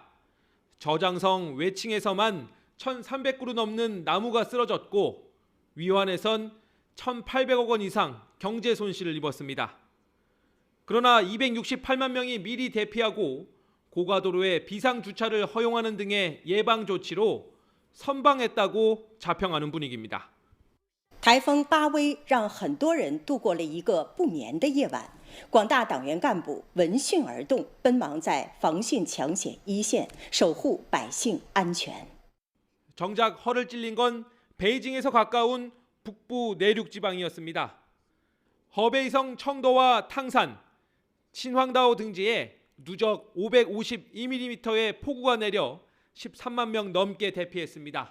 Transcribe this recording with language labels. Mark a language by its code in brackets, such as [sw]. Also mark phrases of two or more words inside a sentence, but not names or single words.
[ko] 저장성 외칭에서만 1,300그루 넘는 나무가 쓰러졌고 위완에선 1,800억 원 이상 경제 손실을 입었습니다. 그러나 268만 명이 미리 대피하고 고가도로에 비상주차를 허용하는 등의 예방 조치로 선방했다고 자평하는 분위기입니다. [zh] 台风巴威让很多人度过了一个不眠的夜晚，广大党员干部闻讯而动，奔忙在防汛抢险一线，守护百姓安全。 [ko] 정작 허를 찔린 건 베이징에서 가까운 북부 내륙 지방이었습니다. 허베이성 청도와 탕산, 신황다오 등지에 누적 552mm의 폭우가 내려 13만 명 넘게 대피했습니다.